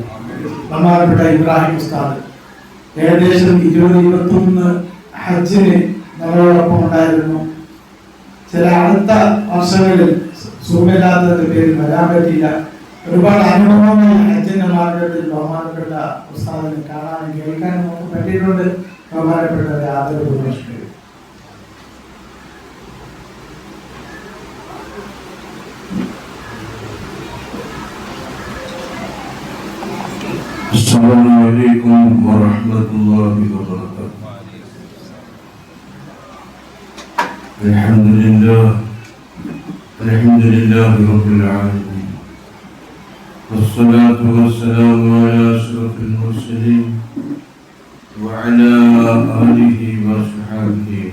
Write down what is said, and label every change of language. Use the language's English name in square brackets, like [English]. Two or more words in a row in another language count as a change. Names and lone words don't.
[Malayalam] ബഹുമാനപ്പെട്ട ഇബ്രാഹിം ഉസ്താദ് ഏകദേശം 20-21 ഹജ്ജിന് നമ്മളോടൊപ്പം ഉണ്ടായിരുന്നു. ചില അടുത്ത വർഷങ്ങളിൽ സുഖമില്ലാത്തതിന്റെ പേരിൽ വരാൻ പറ്റിയില്ല. ഒരുപാട് അനുഭവങ്ങൾ ഹജ്ജിന്റെ മാർഗത്തിൽ ബഹുമാനപ്പെട്ട ഉസ്താദിനെ കാണാനും കേൾക്കാനും നമുക്ക് പറ്റിയിട്ടുണ്ട്. ബഹുമാനപ്പെട്ട ആദരവ് പ്രവേശിക്കുക. [Arabic] السلام عليكم ورحمة الله وبركاته. الحمد لله رب العالمين، والصلاة والسلام على أشرف المرسلين وعلى آله وصحبه.